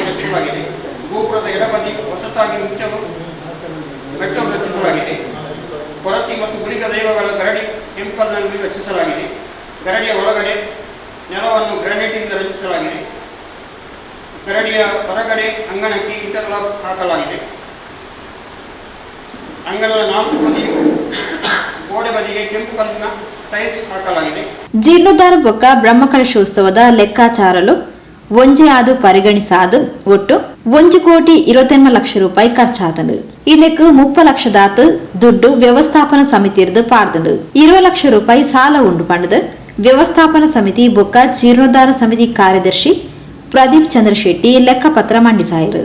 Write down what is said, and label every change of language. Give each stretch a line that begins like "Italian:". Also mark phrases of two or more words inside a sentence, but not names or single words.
Kannada: ರಚಿಸಲಾಗಿದೆ ಗೋಪುರದ ಎಡಬದಿ ಹೊಸತಾಗಿ ಮುಚ್ಚಲು ಬೆಟ್ಟವನ್ನು ರಚಿಸಲಾಗಿದೆ ಕೊರತಿ ಮತ್ತು ಗುಳಿಗ ದೈವಗಳ ಗರಡಿ ಕೆಂಪಲ್ನಲ್ಲಿ ರಚಿಸಲಾಗಿದೆ ಗರಡಿಯ ಒಳಗಡೆ ನೆಲವನ್ನು ಗ್ರಾನೈಟಿನಿಂದ ರಚಿಸಲಾಗಿದೆ ಗರಡಿಯ ಹೊರಗಡೆ ಅಂಗಣಕ್ಕೆ ಇಂಟರ್ಲಾಕ್ ಹಾಕಲಾಗಿದೆ ಅಂಗಣದ 4 ಬದಿಯು ಗೋಡೆ ಬದಿಗೆ ಕೆಂಪು ಕಲ್ಲಿನ ಟೈಲ್ಸ್ ಹಾಕಲಾಗಿದೆ
Tulu: ಜೀರ್ಣೋದ್ಧಾರ ಬೊಕ್ಕ ಬ್ರಹ್ಮಕಲಶೋತ್ಸವದ ಲೆಕ್ಕಾಚಾರಲು ಒಂಜೆ ಆದು ಪರಿಗಣಿಸಾದು ಒಟ್ಟು 1,28,00,000 ರೂಪಾಯಿ ಖರ್ಚಾದನು ಇದಕ್ಕೆ 30 ಲಕ್ಷದಾತು ದುಡ್ಡು ವ್ಯವಸ್ಥಾಪನಾ ಸಮಿತಿರ್ದು ಪಾರ್ದನು 20 ಲಕ್ಷ ರೂಪಾಯಿ ಸಾಲ ಉಂಡು ಪಂಡದು ವ್ಯವಸ್ಥಾಪನಾ ಸಮಿತಿ ಬೊಕ್ಕ ಜೀರ್ಣೋದ್ಧಾರ ಸಮಿತಿ ಕಾರ್ಯದರ್ಶಿ ಪ್ರದೀಪ್ ಚಂದ್ರ ಶೆಟ್ಟಿ ಲೆಕ್ಕಪತ್ರ ಮಂಡಿಸಾಯರು.